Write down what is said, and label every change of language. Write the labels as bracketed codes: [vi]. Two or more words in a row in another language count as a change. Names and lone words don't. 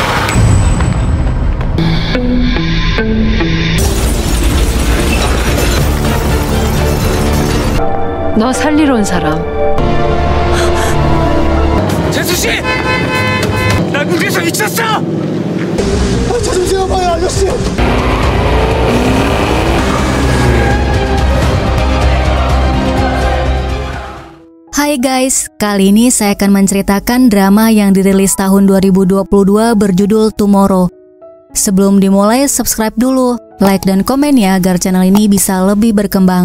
[ko] 너 살리러 온 사람. 재수 씨! 남국에서 미쳤어! 저 좀 세워봐요, 아저씨! [id] Hai guys, kali ini saya akan menceritakan drama yang dirilis tahun 2022 berjudul Tomorrow. Sebelum dimulai, subscribe dulu, like dan komen ya agar channel ini bisa lebih berkembang.